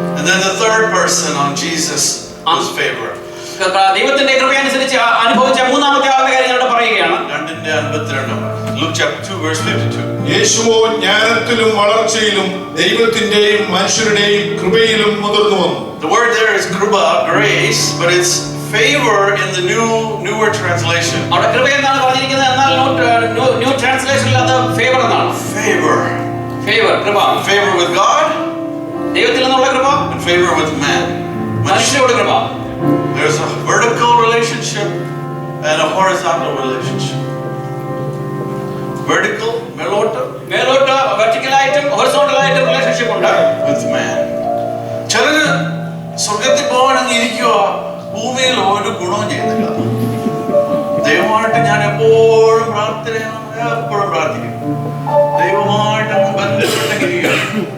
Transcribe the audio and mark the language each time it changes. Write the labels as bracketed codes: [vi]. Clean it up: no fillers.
[en] And then the third person on Jesus' favor. [ml] ദൈവത്തിന്റെ കൃപയനുസരിച്ച് അനുഭവിച്ച മൂന്നാമത്തെ ആളുടെ കാര്യം ഇവിടെ പറയുകയാണ്. [en] Luke chapter 2 verse 52. [ml] യേശുവോ ജ്ഞാനത്തിലും വളർച്ചയിലും ദൈവത്തിന്റെയും മനുഷ്യരുടെയും കൃപയിലും മുതിർന്നു വന്നു. [en] The word there is kruba, grace, but it's favor in the newer translation. [ml] അവിടെ കൃപ എന്നാണ് പറഞ്ഞിരിക്കുന്നത്, എന്നാൽ ന്യൂ ട്രാൻസ്ലേഷനിൽ അത് ഫേവർ എന്നാണ്. [en] Favor. [ml] കൃപ. [en] Favor with God, [ml] ദൈവത്തിൽ നിന്നുള്ള കൃപ, [en] and favor with man. [ml] മനുഷ്യരോട് കൃപ. [en] There's a vertical relationship and a horizontal relationship. [ml] Vertical, മേലോട്ട് വെർട്ടിക്കൽ ആയിട്ടും ഹൊറിസോണ്ടൽ ആയിട്ടും റിലേഷൻഷിപ്പ് ഉണ്ട് [en] with man. [ml] ചിലര് സ്വർഗത്തിൽ പോകണമെന്ന് ഇരിക്കുക, ഭൂമിയിൽ ഒരു ഗുണവും ചെയ്യുന്നില്ല. ദൈവമായിട്ട് ഞാൻ എപ്പോഴും പ്രാർത്ഥിക്കും, ദൈവമായിട്ട് ബന്ധപ്പെട്ടെങ്കിരിക്കുകയാണ്.